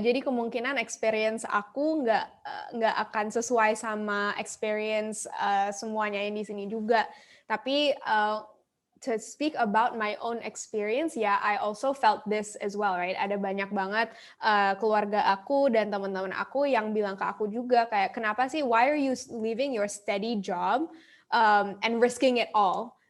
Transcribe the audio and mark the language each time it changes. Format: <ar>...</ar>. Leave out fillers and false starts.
<id>Jadi kemungkinan experience aku nggak akan sesuai sama experience semuanya yang di sini juga.</id> <en>Tapi to speak about my own experience, I also felt this as well, right?</en> <id>Ada banyak banget keluarga aku dan teman-teman aku yang bilang ke aku juga kayak, kenapa sih?</id> <en>Why are you leaving your steady job and risking it all?</en>